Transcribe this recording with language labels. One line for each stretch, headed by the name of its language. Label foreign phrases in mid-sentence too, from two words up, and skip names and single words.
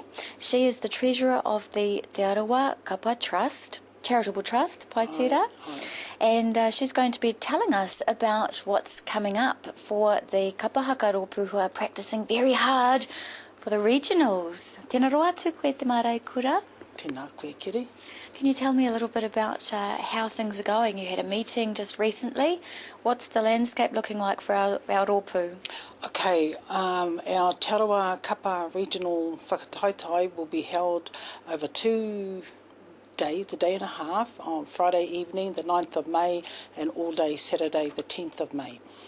English: She is the treasurer of the Te Arawa Kapa Trust, Charitable Trust, Paitira, and she's going to be telling us about what's coming up for the
Māori: kapa hakaropu
English: who are practicing very hard for the regionals.
Māori: Tēnā roa atu koe te marae kura. Tēnā koe kiri.
English: Can you tell me a little bit about how things are going? You had a meeting just recently. What's the landscape looking like for our rōpū? Okay, our Te Arawa Kapa Regional Whakataitai will be held over 2 days, a day and a half, on Friday evening, the 9th of May, and all day Saturday, the 10th of May.